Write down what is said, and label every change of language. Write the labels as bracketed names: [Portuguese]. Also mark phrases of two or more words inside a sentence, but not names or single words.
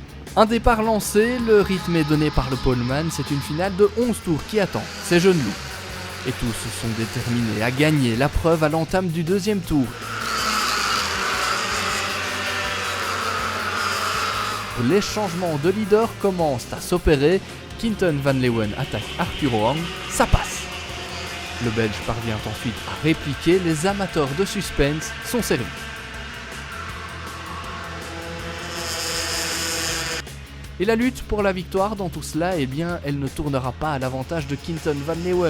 [French] Un départ lancé, le rythme est donné par le poleman, c'est une finale de 11 tours qui attend ces jeunes loups. Et tous sont déterminés à gagner la preuve à l'entame du deuxième tour. Les changements de leader commencent à s'opérer. Quinten van Leeuwen attaque Arthur Hoang, ça passe. Le Belge parvient ensuite à répliquer, les amateurs de suspense sont servis. Et la lutte pour la victoire dans tout cela, eh bien, elle ne tournera pas à l'avantage de Quinton Van Leeuwen.